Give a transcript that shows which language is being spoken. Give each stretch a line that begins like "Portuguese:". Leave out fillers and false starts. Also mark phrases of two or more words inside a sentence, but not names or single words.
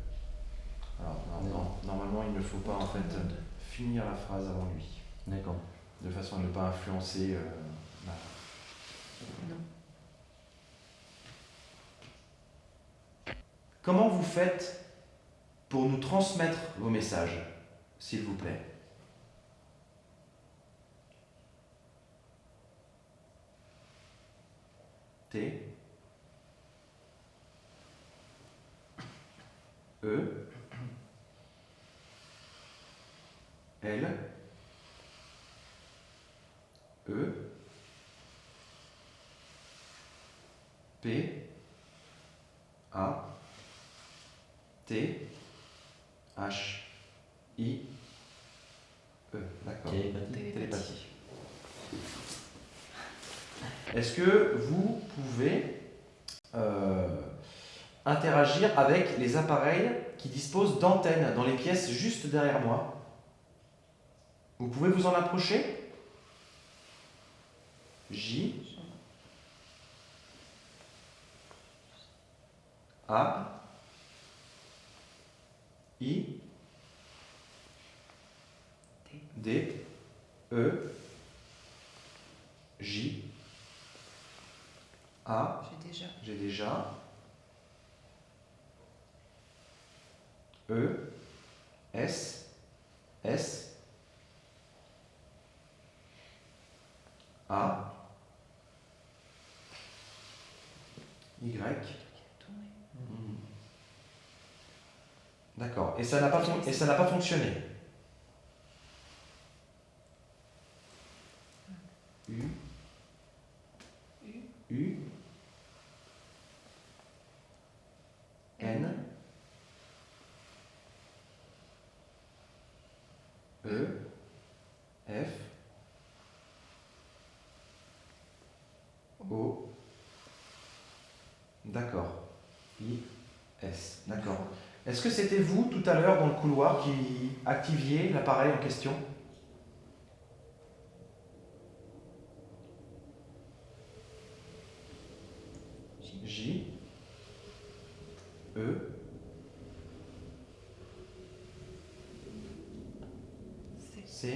French: Alors, normalement, il ne faut pas en fait finir la phrase avant lui. D'accord. de façon à ne pas influencer Non. Comment vous faites pour nous transmettre vos messages, s'il vous plaît? T. E. L. E. P. A. T. H. I. E. D'accord. Télépathie. Est-ce que vous pouvez interagir avec les appareils qui disposent d'antennes dans les pièces juste derrière moi? Vous pouvez vous en approcher? J. A. I. D. E. J. A. J'ai déjà. E. S. S. A. Y. D'accord. Et ça n'a pas fonctionné. U. U. N. E. F. O. D'accord. I. S. D'accord. Est-ce que c'était vous tout à l'heure dans le couloir qui activiez l'appareil en question? J. E. C.